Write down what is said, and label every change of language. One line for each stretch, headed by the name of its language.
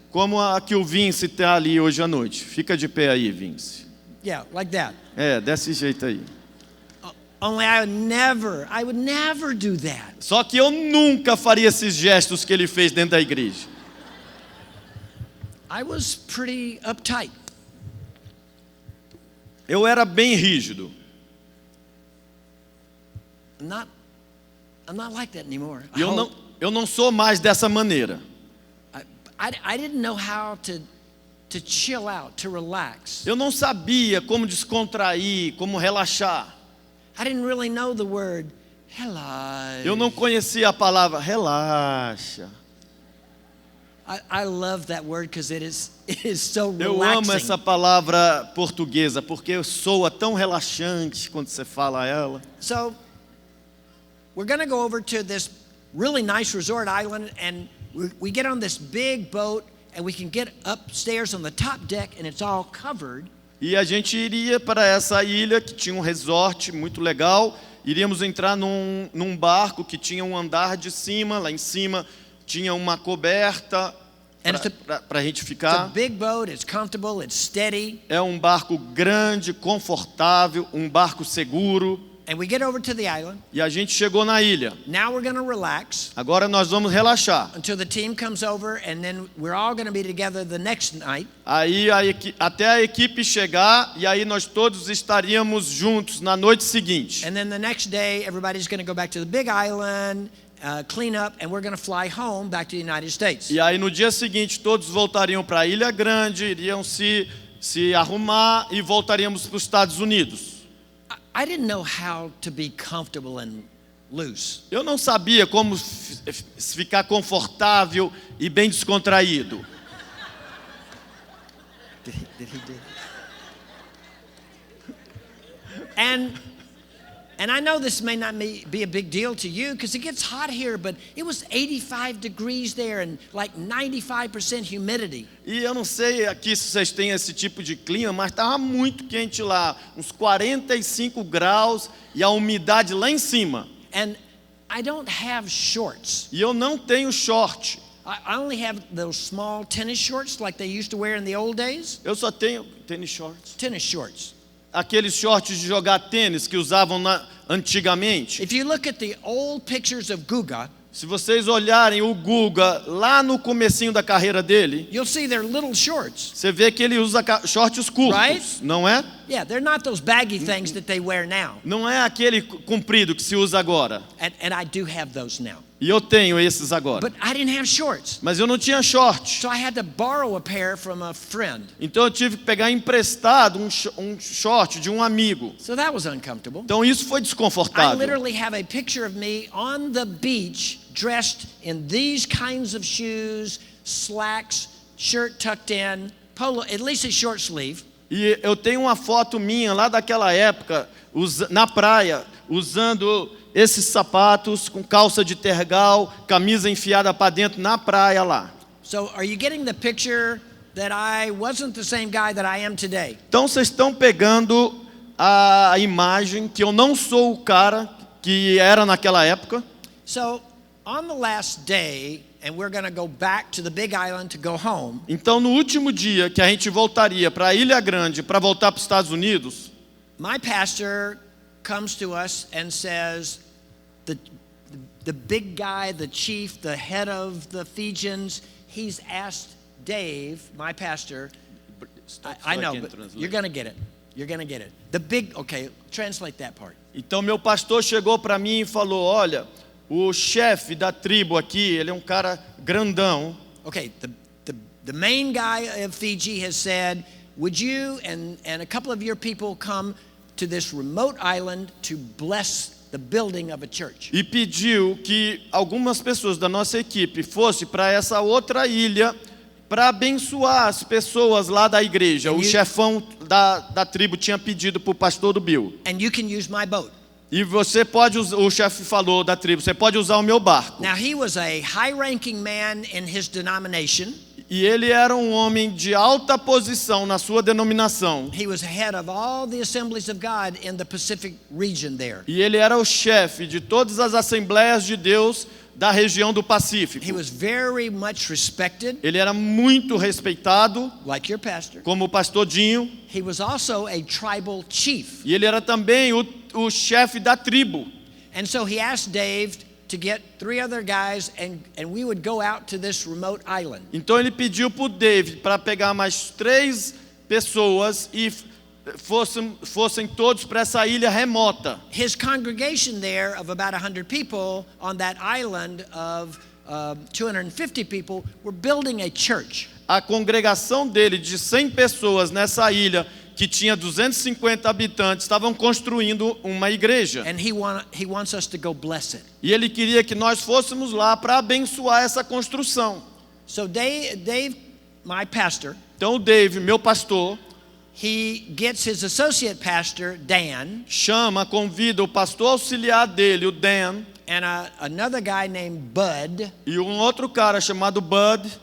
Portuguese: Como a que o Vince está ali hoje à noite. Fica de pé aí, Vince.
English: Yeah, like that.
Portuguese: Desse jeito aí.
English: Only I would never do that.
Portuguese: Só que eu nunca faria esses gestos que ele fez dentro da igreja.
English: I was pretty uptight.
Portuguese: Eu era bem rígido.
English: I'm not like that anymore.
Portuguese: E eu não sou mais dessa maneira.
English: I didn't know how to chill out, to relax.
Portuguese: Eu não sabia como descontrair, como relaxar.
English: I didn't really know the word relax.
Portuguese: Eu não conhecia a palavra relaxa.
English: I love that word because it is so
Portuguese: Eu amo
English: relaxing.
Portuguese: essa palavra portuguesa porque soa tão relaxante quando você fala ela.
English: So we're going to go over to this really nice resort island, and we get on this big boat, and we can get upstairs on the top deck, and it's all covered.
Portuguese: E a gente iria para essa ilha que tinha um resort muito legal. Iríamos entrar num barco que tinha um andar de cima. Lá em cima tinha uma coberta para a gente
English: It's a
Portuguese: ficar.
English: big boat, it's comfortable, it's steady.
Portuguese: É um barco grande, confortável, um barco seguro.
English: And we get over to the island.
Portuguese: E a gente chegou na ilha.
English: Now we're going to relax
Portuguese: Agora nós vamos relaxar.
English: until the team comes over, and then we're all going to be together the next night.
Portuguese: Aí até a equipe chegar, e aí nós todos estaríamos juntos na noite seguinte.
English: And then the next day, everybody's going to go back to the big island, clean up, and we're going to fly home back to the United States.
Portuguese: E aí no dia seguinte todos voltariam para a Ilha Grande, iriam se arrumar e voltaríamos para os Estados Unidos.
English: I didn't know how to be comfortable and loose.
Portuguese: Eu não sabia como ficar confortável e bem descontraído.
English: Did he do? And I know this may not be a big deal to you because it gets hot here, but it was 85 degrees there and like 95% humidity.
Portuguese: E eu não sei aqui se vocês têm esse tipo de clima, mas estava muito quente lá, uns 45 graus e a umidade lá em cima.
English: And I don't have shorts.
Portuguese: E eu não tenho short.
English: I only have those small tennis shorts like they used to wear in the old days.
Portuguese: Eu só tenho tênis shorts.
English: Tennis shorts.
Portuguese: Aqueles shorts de jogar tênis que usavam antigamente.
English: If you look at the old pictures of Guga,
Portuguese: Se vocês olharem o Guga lá no comecinho da carreira dele,
English: you'll see their little shorts.
Portuguese: você vê que ele usa shorts curtos,
English: Right?
Portuguese: não é?
English: Yeah, they're not those baggy things that they wear now.
Portuguese: Não é aquele comprido que se usa agora.
English: And I do have those now.
Portuguese: E eu tenho esses agora.
English: But I didn't have shorts.
Portuguese: Mas eu não tinha short.
English: So I had to borrow a pair from a friend.
Portuguese: Então eu tive que pegar emprestado um short de um amigo.
English: So that was uncomfortable.
Portuguese: Então isso foi
English: I
Portuguese: desconfortável.
English: literally have a picture of me on the beach dressed in these kinds of shoes, slacks, shirt tucked in, polo, at least a short sleeve.
Portuguese: E eu tenho uma foto minha lá daquela época, na praia, usando esses sapatos com calça de tergal, camisa enfiada para dentro na praia lá.
English: So are you getting the picture that I wasn't the same guy that I am today?
Portuguese: Então vocês estão pegando a imagem que eu não sou o cara que era naquela época.
English: So on the last day, and we're going to go back to the big island to go home.
Portuguese: Então no último dia que a gente voltaria para a Ilha Grande para voltar para os Estados Unidos,
English: My pastor comes to us and says, the big guy, the chief, the head of the Fijians, he's asked Dave, my pastor, I know, but you're going to get it. You're going to get it. The big, okay, translate that part.
Portuguese: então meu pastor chegou para mim e falou: olha, o chefe da tribo aqui, ele é um cara grandão.
English: Okay, the main guy of Fiji has said, would you and a couple of your people come to this remote island to bless the building of a church?
Portuguese: E pediu que algumas pessoas da nossa equipe fossem para essa outra ilha para abençoar as pessoas lá da igreja. O chefão da tribo tinha pedido para o pastor do Bill.
English: And you can use my boat.
Portuguese: E você pode usar, o chefe falou da tribo, você pode usar o meu barco.
English: Now he was a high-ranking man in his denomination.
Portuguese: E ele era um homem de alta posição na sua denominação.
English: He was head of all the assemblies of God in the Pacific region there.
Portuguese: E ele era o chefe de todas as assembleias de Deus da região do Pacífico.
English: He was very much respected,
Portuguese: Ele era muito respeitado,
English: like your pastor.
Portuguese: como o pastor Dinho.
English: He was also a tribal chief.
Portuguese: E ele era também o chefe da tribo.
English: And so he asked Dave to get 3 other guys and we would go out to this remote island.
Portuguese: Então ele pediu para o David para pegar mais 3 pessoas e fossem todos para essa ilha remota.
English: His congregation there of about 100 people on that island of 250 people were building a church.
Portuguese: A congregação dele de 100 pessoas nessa ilha que tinha 250 habitantes, estavam construindo uma igreja.
English: And he wants us to go bless it.
Portuguese: E ele queria que nós fôssemos lá para abençoar essa construção.
English: So Dave, my pastor,
Portuguese: Então o Dave, meu pastor,
English: he gets his associate pastor, Dan,
Portuguese: convida o pastor auxiliar dele, o Dan,
English: and another guy named Bud,
Portuguese: e um outro cara chamado Bud,